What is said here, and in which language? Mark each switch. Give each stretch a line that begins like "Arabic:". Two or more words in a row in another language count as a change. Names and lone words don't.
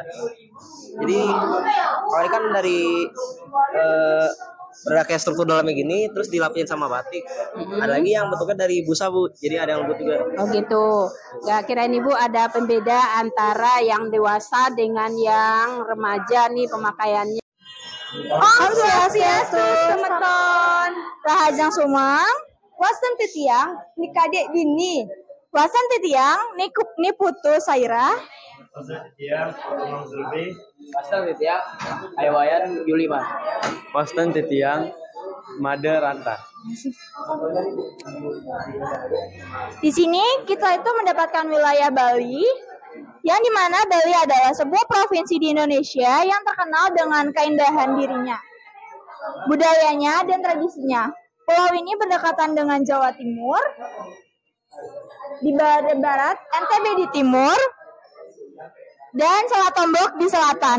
Indonesian: Jadi kalau ini kan dari berada kayak struktur dalamnya gini, terus dilapisin sama batik. Ada lagi yang bentuknya dari busa Bu, jadi ada yang lembut juga. Oh gitu. Gak kirain Ibu ada pembeda antara yang dewasa dengan yang remaja nih pemakaiannya.
Balinese: Om Swastiastu, semeton. Rahajang Sumang, wasan titiang, ni kadek bini. Wasan titiang, ni putu Saira. Wasan titiang, Mang Zulbi. Wasan titiang, Aywayan Yuliman. Wasan titiang, Made Ranta.
Indonesian: Di sini kita itu mendapatkan wilayah Bali, yang dimana Bali adalah sebuah provinsi di Indonesia yang terkenal dengan keindahan dirinya, budayanya, dan tradisinya. Pulau ini berdekatan dengan Jawa Timur, di barat, NTB di timur, dan Selat Lombok di selatan.